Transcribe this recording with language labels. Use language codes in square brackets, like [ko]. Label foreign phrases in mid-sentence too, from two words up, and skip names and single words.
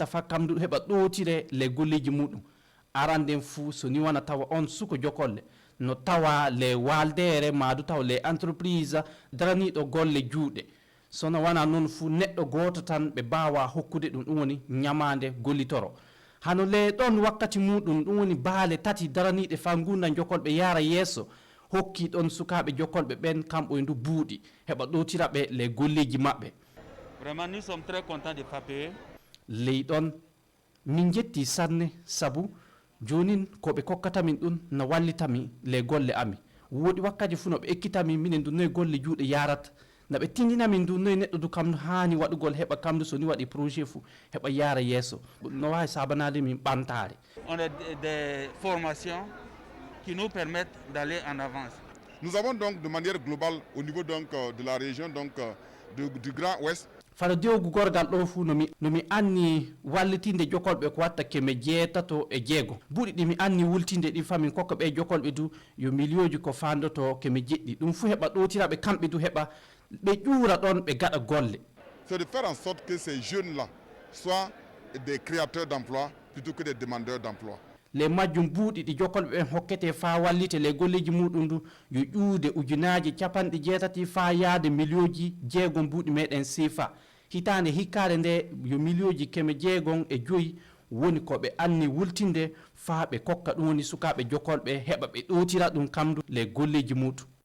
[ff] fa kam ndu heɓa ɗowtire le golleji muɗum aranden fuu so ni wana tawa on suka jokolle no tawa le waldere madu taw le entreprise daraniɗo golle juuɗe sono wana noon fuu neɗɗo goto tan ɓe mbawa hokkude ɗum woni ñamande gollitoro hano le ɗon wakkati muɗum ɗum woni baale tati daraniɗe fa gunda jokolɓe yaara yesso hokki ɗon sukaɓe jokolɓe ɓen kamɓe ndu buuɗi heɓa ɗowtiraɓe le golleji maɓɓe. [fr] Vraiment nous sommes très contents de FAPE. [ff] ley ɗon min jetti sanne sabu jonin koɓe kokkatamin ɗum no wallitami le golle ami woɗi wakkaji fuu noɓe ekkitami minen du noye golle juuɗe yarata naɓe tindinamin du noye neɗɗo du kam hani waɗugol heɓa kamdu so ni waɗi projet fou heɓa yaara yesso no wawi sabanade min ɓantare. [fr] On a des formations qui nous permettent d'aller en avance. Nous avons donc de manière globale au niveau donc de la région donc du Grand Ouest. [ff] fano dewgu gorgal ɗo fuu nomi anni wallitinde jokolɓe ko watta keme 6 buuɗi ɗi mi anni wultinde ɗi famin kokka ɓe jokolɓe du yo milioji ko fandoto keme 7 ɗum fuu heɓa ɗowtiraɓe kamɓe du heɓa ɓe ƴuura ɗon ɓe gaɗa golle. [fr] c'est de faire en sorte que ces jeunes-là soient des créateurs d'emplois plutôt que des demandeurs d'emplois. [ff] le majjum buuɗi ɗi jokolɓe ɓen hokkete fa wallite le golleji muɗum ndu yo ƴuude ujunaji capanɗe jeetati fa yaade milioji jeegom buuɗi meɗen sifa hitande hikkare nde yo milioji keme jeegom e joyi woni ko ɓe anni wultinde fa ɓe kokka ɗum woni sukaɓe jokolɓe heɓa ɓe ɗowtira ɗum kamdu le golleji muɗum.